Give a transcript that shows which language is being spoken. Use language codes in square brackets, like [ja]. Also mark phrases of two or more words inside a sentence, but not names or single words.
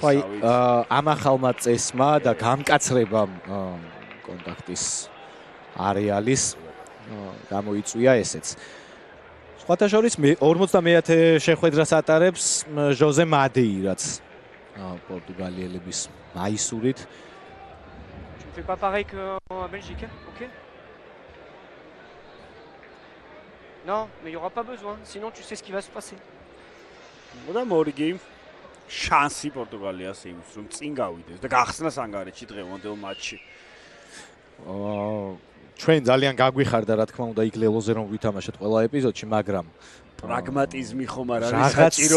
[ka] სავით ამ ახალმა წესმა და გამკაცრებამ კონტაქტის არეალის გამოიწვია ესეც სხვათა შორის 51-ე შეხვედრას ატარებს ჟოზე მადეირაც პორტუგალიელების მაისურით [fr] C'est pas pareil qu'en Belgique, hein? Ok? Non, mais il n'y aura pas besoin, sinon tu sais ce qui va se passer. [ka] და მორიგი შანსი პორტუგალიას იმის რომ წინ გავიდეს და გახსნას ანგარიში დღევანდელ მატჩში. ჩვენ ძალიან გაგვიხარდა რა თქმა უნდა იქ ლელოზე რომ ვითამაშეთ ყველა ეპიზოდში, მაგრამ პრაგმატიზმი ხომ არ არის საჭირო